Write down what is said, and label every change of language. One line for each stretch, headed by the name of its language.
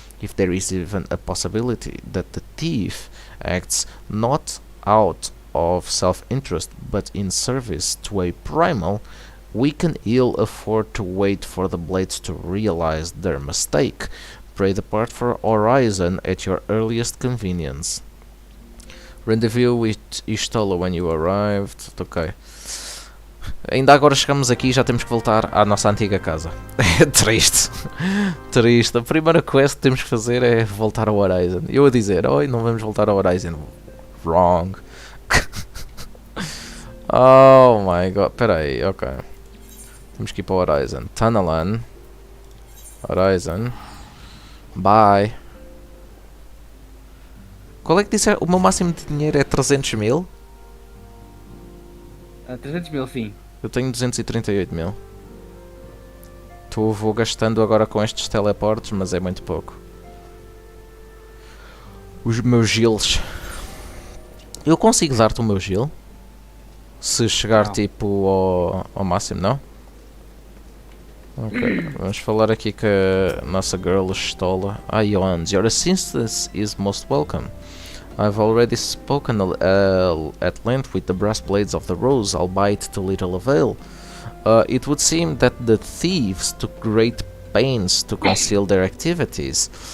English: If there is even a possibility that the thief acts not out of self-interest but in service to a primal, we can ill afford to wait for the blades to realize their mistake. Pray depart for Horizon at your earliest convenience. Rendezvous with Ishtola when you arrived. Ok.
Portuguese: Ainda agora chegamos aqui e já temos que voltar à nossa antiga casa. É triste. Triste. A primeira quest que temos que fazer é voltar ao Horizon. Eu a dizer, oi, não vamos voltar ao Horizon.
English: Wrong. Oh my god.
Portuguese: Espera aí, ok. Temos que ir para o Horizon. Tunnelan. Horizon.
English: Bye.
Portuguese: Qual é que disse? O meu máximo de dinheiro é 300 mil? 300 mil, sim. Eu tenho 238 mil. Vou gastando agora com estes teleportes, mas é muito pouco. Os meus giles. Eu consigo dar-te o meu gil? Se chegar Não. tipo ao máximo, não? Ok, vamos falar aqui com a nossa girl Stola.
English: Ions, your assistance is most welcome. I've already spoken at length with the brass blades of the rose, albeit to little avail. It would seem that the thieves took great pains to conceal their activities.